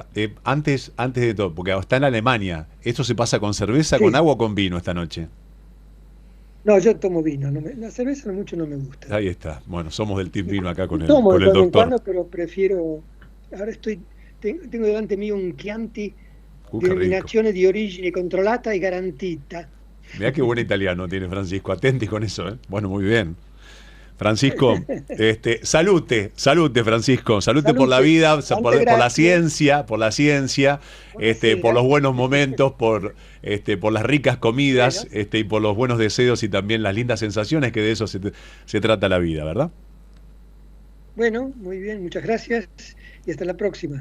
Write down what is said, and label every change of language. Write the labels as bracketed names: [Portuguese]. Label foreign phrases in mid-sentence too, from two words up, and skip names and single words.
[Spanish] antes de todo, porque está en Alemania. ¿Esto se pasa con cerveza, con agua o con vino esta noche? No, yo tomo vino. La cerveza mucho no me gusta. Ahí está. Bueno, somos del team vino acá con el doctor. Cuando, pero prefiero... Ahora tengo delante mío un Chianti [Italian] denominazione di origine controllata e garantita. [Spanish] Mirá qué buen italiano tiene Francisco, atenti con eso, ¿eh? Bueno, muy bien. Francisco, salute, Francisco, salute por la vida, por la ciencia, por los buenos momentos, por las ricas comidas, y por los buenos deseos y también las lindas sensaciones, que de eso se trata la vida, ¿verdad? Bueno, muy bien, muchas gracias y hasta la próxima.